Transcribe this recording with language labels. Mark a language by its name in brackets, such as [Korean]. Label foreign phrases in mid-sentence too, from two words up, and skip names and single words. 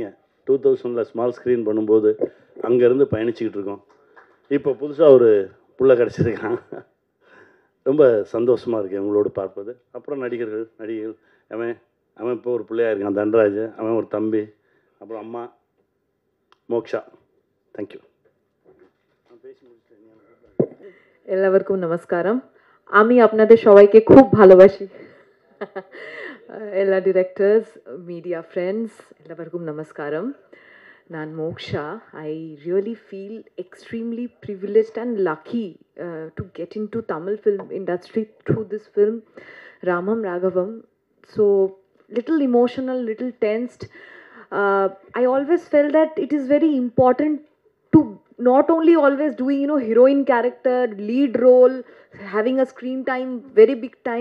[Tamil] 2000 [English] small screen [Tamil] பண்ணும்போது அங்கேருந்து பயணிச்சுக்கிட்டு இருக்கோம். இப்போ புதுசாக ஒரு புள்ள கிடச்சிருக்கான். ரொம்ப சந்தோஷமாக இருக்குது உங்களோடு பார்ப்பது. அப்புறம் நடிகைகள் அவன் இப்போ ஒரு பிள்ளையாக இருக்கான், தன்ராஜ். அவன் ஒரு தம்பி. அப்புறம் அம்மா மோக்ஷா. தேங்க்யூ. எல்லாருக்கும் நமஸ்காரம்। [Bangla] আমি আপনাদের সবাইকে খুব ভালোবাসি। [Tamil] எல்லா [English] directors, media friends, [Tamil] எல்லாருக்கும் நமஸ்காரம்। Nan Moksha. [English] I really feel extremely privileged and lucky to get into Tamil film industry through this film, Ramam Raghavam. So little emotional, little tensed. I always felt that it is very important to not only always doing, heroine character, lead role, having a screen time, very big time.